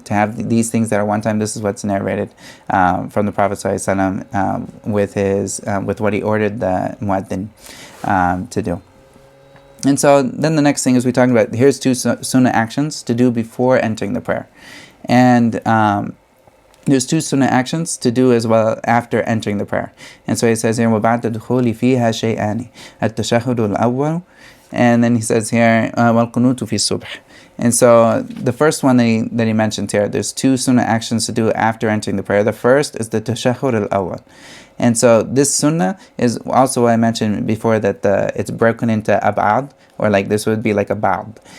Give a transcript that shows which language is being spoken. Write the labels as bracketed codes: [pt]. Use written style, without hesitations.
[en] To have these things that are one time, this is what's narrated from the Prophet ﷺ with what he ordered the mu'adhin to do. And so then the next thing is we talked about, here's two sunnah actions to do before entering the prayer. And there's two sunnah actions to do as well after entering the prayer. And so he says here, [ar] وَبَعْدَ الدُّخُولِ فِيهَا شَيْئَانِ التَّشَهُدُ الْأَوَّلُ. [en] And then he says here, [ar] وَالْقُنُوتُ فِي الصُّبْحِ. [en] And so the first one that he mentioned here, there's two sunnah actions to do after entering the prayer. The first is the tashahhud al-awwal. And so this sunnah is also what I mentioned before, that it's broken into ab'ad, or like this would be like a ba'd.